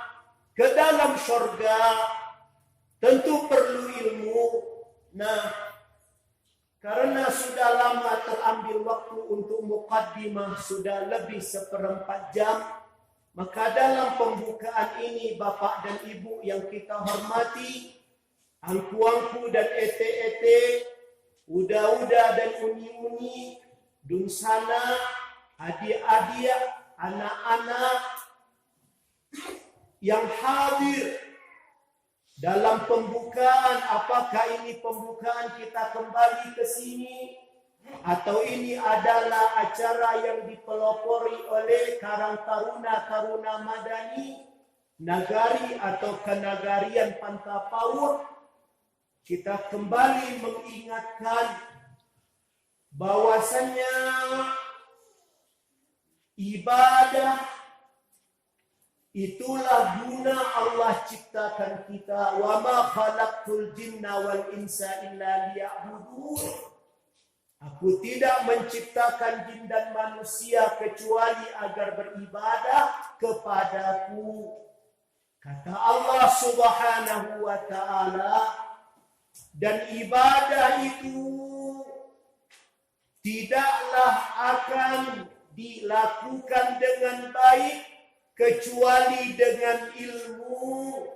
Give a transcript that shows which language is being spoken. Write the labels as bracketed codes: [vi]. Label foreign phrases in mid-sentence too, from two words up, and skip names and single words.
[id] Ke dalam surga tentu perlu ilmu. Nah, karena sudah lama terambil waktu untuk mukaddimah, sudah lebih 1/4 jam, Maka dalam pembukaan ini Bapak dan Ibu yang kita hormati, angku-angku dan ete-ete, uda-uda dan uni-uni, dunsana, adik-adik, anak-anak yang hadir dalam pembukaan. Apakah ini pembukaan kita kembali ke sini, atau ini adalah acara yang dipelopori oleh Karang Taruna Madani, Nagari atau Kenagarian Pantapawur, kita kembali mengingatkan bahwasannya ibadah itulah guna Allah ciptakan kita. [ar] وما خلقت الجن والإنس إلا ليعبدون. [id] Aku tidak menciptakan jin dan manusia kecuali agar beribadah kepadaku. Kata Allah [ar] سبحانه وتعالى, [id] dan ibadah itu tidaklah akan dilakukan dengan baik kecuali dengan ilmu.